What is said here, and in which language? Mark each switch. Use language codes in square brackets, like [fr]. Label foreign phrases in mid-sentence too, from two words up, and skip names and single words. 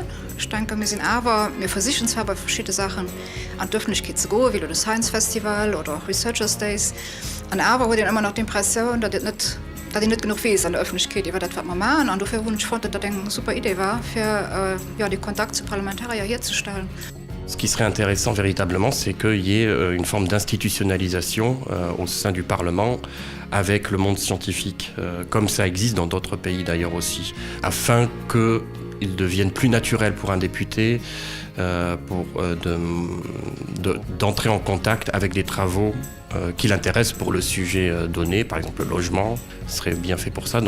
[de] Ich denke, wir sind aber wir versichern zwar bei verschiedene Sachen an Öffentlichkeit zu gehen, wie das Science Festival oder auch Researchers Days. Und aber wurde immer noch die Impression, dass ich nicht genug weiß an der Öffentlichkeit über das, was wir machen. Und dafür fand ich, dass das eine super Idee war, für den Kontakt zu Parlamentariern herzustellen. [fr] Ce qui serait intéressant véritablement, c'est qu'il y ait une forme d'institutionnalisation au sein du Parlement avec le monde scientifique, comme ça existe dans d'autres pays d'ailleurs aussi, afin qu'il devienne plus naturel pour un député d'entrer en contact avec des travaux qui l'intéressent pour le sujet donné, par exemple le logement, serait bien fait pour ça.